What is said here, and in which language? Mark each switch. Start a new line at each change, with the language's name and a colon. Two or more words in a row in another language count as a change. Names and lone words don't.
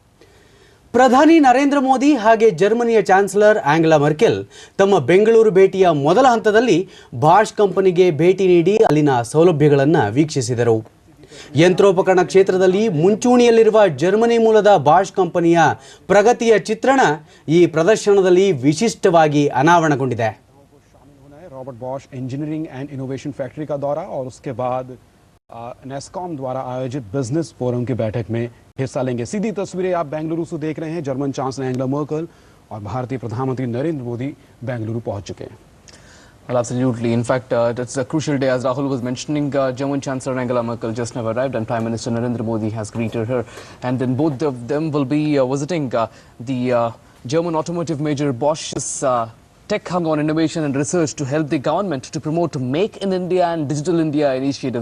Kannada: ಪ್ರಧಾನಿ ನರೇಂದ್ರ ಮೋದಿ ಹಾಗೆ ಜರ್ಮನಿಯ ಚಾನ್ಸಲರ್ ಆಂಗೆಲಾ ಮರ್ಕೆಲ್ ತಮ್ಮ ಬೆಂಗಳೂರು ಭೇಟಿಯ ಮೊದಲ ಹಂತದಲ್ಲಿ ಬಾಷ್ ಕಂಪನಿಗೆ ಭೇಟಿ ನೀಡಿ ಅಲ್ಲಿನ ಸೌಲಭ್ಯಗಳನ್ನು ವೀಕ್ಷಿಸಿದರು. ಯಂತ್ರೋಪಕರಣ ಕ್ಷೇತ್ರದಲ್ಲಿ ಮುಂಚೂಣಿಯಲ್ಲಿರುವ ಜರ್ಮನಿ ಮೂಲದ ಬಾಷ್ ಕಂಪನಿಯ ಪ್ರಗತಿಯ ಚಿತ್ರಣ ಈ ಪ್ರದರ್ಶನದಲ್ಲಿ ವಿಶಿಷ್ಟವಾಗಿ ಅನಾವರಣಗೊಂಡಿದೆ.
Hindi: रॉबर्ट बॉश इंजीनियरिंग एंड इनोवेशन फैक्ट्री का दौरा और उसके बाद नेस्कॉम द्वारा आयोजित
English: business forum
Hindi: की बैठक में हिस्सा लेंगे. सीधी तस्वीरें आप बेंगलुरु से देख रहे हैं. जर्मन चांसलर एंगेला मर्केल और भारतीय प्रधानमंत्री नरेंद्र मोदी बेंगलुरु पहुंच चुके हैं.
English: Well, absolutely. In fact, it's a crucial day, as Rahul was mentioning. German Chancellor Angela Merkel just now arrived, and Prime Minister Narendra Modi has greeted her. And then both of them will be visiting the German automotive major Bosch's tech hub on innovation and research to help the government to promote Make in India and Digital India initiatives.